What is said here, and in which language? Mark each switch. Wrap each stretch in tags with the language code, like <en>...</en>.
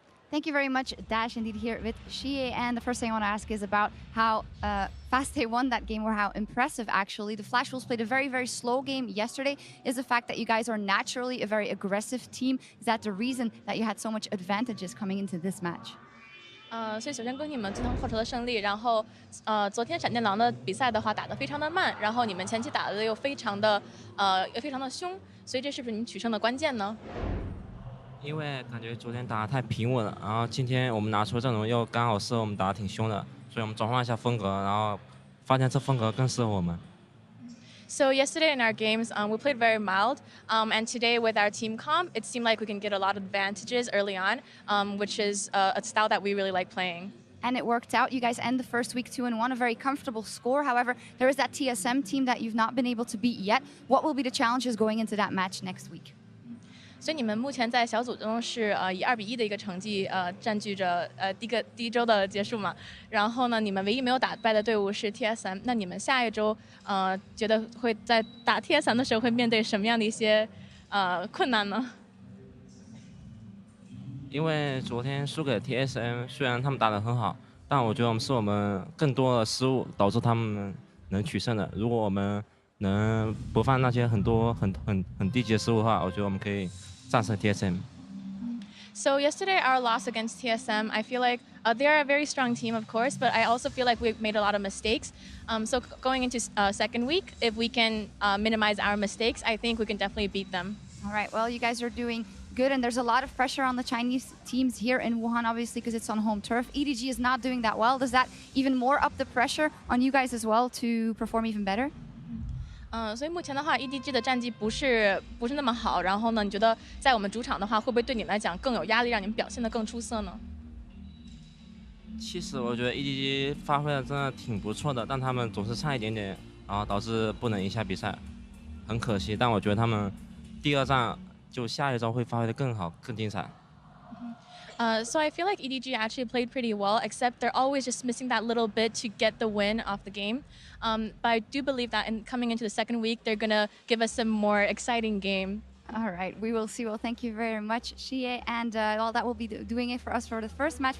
<en>Thank you very much, Dash. Indeed, here with xiye. And the first thing I want to ask is about how fast they won that game, or how impressive, actually. The Flash Wolves played a very, very slow game yesterday. Is the fact that you guys are naturally a very aggressive team, is that the reason that you had so much advantages coming into this match?</en> <zh>所以首先恭喜你们今天获得了胜利。然后，昨天闪电狼的比赛的话打得非常的慢，然后你们前期打得又非常的凶，所以这是不是你们取胜的关键呢？因为感觉昨天打得太平稳了，然后今天我们拿出阵容又刚好适合我们打得挺凶的，所以我们转换一下风格，然后发现这风格更适合我们。</zh> <en>So yesterday in our games, we played very mild, and today with our team comp, it seemed like we can get a lot of advantages early on, which is a style that we really like playing. And it worked out. You guys end the first week 2-1, a very comfortable score. However, there is that TSM team that you've not been able to beat yet. What will be the challenges going into that match next week?</en> <zh>所以你们目前在小组中是以2-1的一个成绩占据着第一周的结束嘛。然后呢，你们唯一没有打败的队伍是 TSM。那你们下一周觉得会在打 TSM 的时候会面对什么样的一些困难呢？因为昨天输给 TSM， 虽然他们打得很好，但我觉得我们更多的失误导致他们能取胜的。如果我们能不犯那些很低级的失误的话，我觉得我们可以战胜 TSM。</zh> <en>So yesterday, our loss against TSM, I feel like they're a very strong team, of course, but I also feel like we've made a lot of mistakes. So going into second week, if we can minimize our mistakes, I think we can definitely beat them. All right, well, you guys are doing good, and there's a lot of pressure on the Chinese teams here in Wuhan, obviously, because it's on home turf. EDG is not doing that well. Does that even more up the pressure on you guys as well to perform even better?</en> <zh>所以目前的话 ，EDG 的战绩不是那么好。然后呢，你觉得在我们主场的话，会不会对你们来讲更有压力，让你们表现得更出色呢？其实我觉得 EDG 发挥的真的挺不错的，但他们总是差一点点，然后导致不能赢下比赛，很可惜。但我觉得他们第二战就下一周会发挥得更好、更精彩。</zh> <en>So I feel like EDG actually played pretty well, except they're always just missing that little bit to get the win off the game. But I do believe that coming into the second week, they're going to give us a more exciting game. All right, we will see. Well, thank you very much, xiye. And well, that will be doing it for us for the first match.</en>